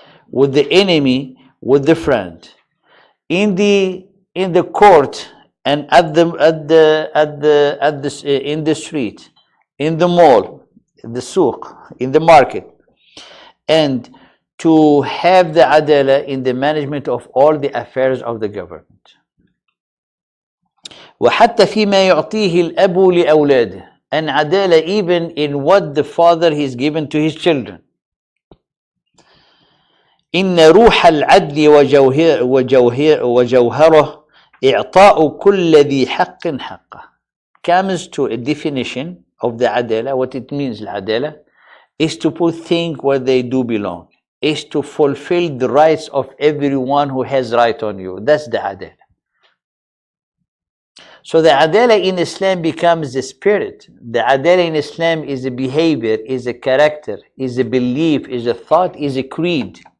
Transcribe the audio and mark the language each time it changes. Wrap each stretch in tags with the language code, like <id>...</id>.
<en>with the enemy, with the friend, in the court and in the street, in the mall, in the souk, in the market, and to have the adala in the management of all the affairs of the government.</en> <ar>وحتى فيما يعطيه الأب لأولاده,</ar> <en>and adala even in what the father has given to his children.</en> <ar>إن روح العدل وجوهره إعطاء كل ذي حق حقه.</ar> <en>Comes to a definition of the adala. What it means, adala, is to put things where they do belong, is to fulfill the rights of everyone who has right on you. That's the adala. So the adala in Islam becomes the spirit. The adala in Islam is a behavior, is a character, is a belief, is a thought, is a creed.</en>